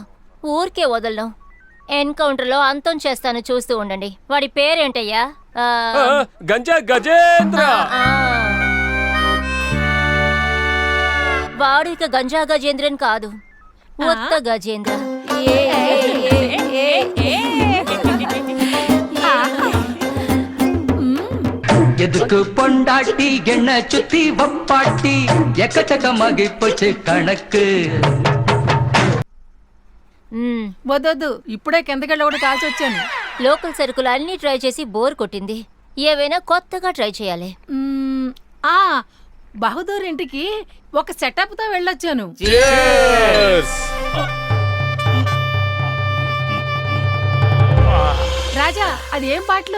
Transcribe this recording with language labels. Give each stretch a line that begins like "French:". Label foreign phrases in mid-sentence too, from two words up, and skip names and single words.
Telugu: ఊరికే వదలను. ఎన్కౌంటర్ లో అంతం చేస్తాను, చూస్తూ ఉండండి. వాడి పేరేంటయ్యా? గంజా గజేంద్ర. వాడు ఇక గంజా గజేంద్రన్ కాదు, ఉత్త గజేంద్ర.
Tamil: எதுக்கு பொண்டாட்டி என்ன சுத்தி வப்பாட்டி எக்கச்சக்க மகிப்போச்சு கணக்கு.
Telugu: వద్దొద్దు, ఇప్పుడే కిందకెళ్ళి ఒకటి కాల్చి వచ్చాను. లోకల్ సరుకులు అన్ని ట్రై చేసి బోర్ కొట్టింది. ఏవైనా కొత్తగా ట్రై చేయాలి. బహదూర్ ఇంటికి ఒక సెటప్ తో వెళ్ళొచ్చాను. రాజా, అది ఏం పాటలు?